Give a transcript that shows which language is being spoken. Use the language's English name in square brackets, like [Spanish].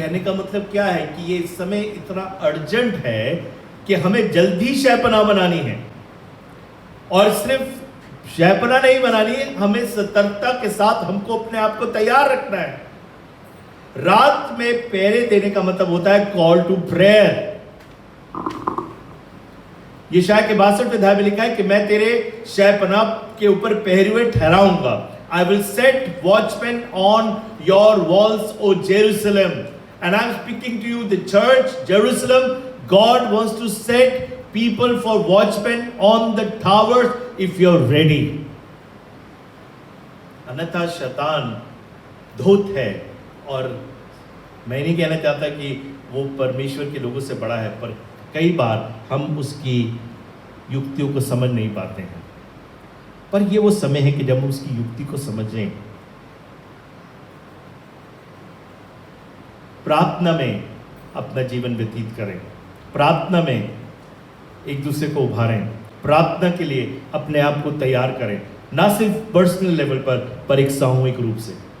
[Hindi] कहने का मतलब क्या है कि ये समय इतना अर्जेंट है कि हमें जल्दी शहपनाह बनानी है, और सिर्फ शहपनाह नहीं बनानी है, हमें सतर्कता के साथ हमको अपने आप को तैयार रखना है। रात में पहरे देने का मतलब होता है कॉल टू प्रेयर। यशायाह के 62वें अध्याय में लिखा है कि मैं तेरे शहपनाह के ऊपर पहरे हुए ठहराऊंगा। [English] I will set watchmen on your walls, O Jerusalem. And I'm speaking to you, the church, Jerusalem. God wants to set people for watchmen on the towers if you're ready. [Hindi] अन्यथा शैतान धूर्त है, और मैं नहीं कहना चाहता कि वो परमेश्वर के लोगों से बड़ा है, पर कई बार हम उसकी युक्तियों को समझ नहीं पाते हैं। पर ये वो समय है कि जब हम उसकी युक्ति को समझें, प्रार्थना में अपना जीवन व्यतीत करें, प्रार्थना में एक दूसरे को उभारें, प्रार्थना के लिए अपने आप को तैयार करें, ना सिर्फ पर्सनल लेवल पर एक सामूहिक रूप से।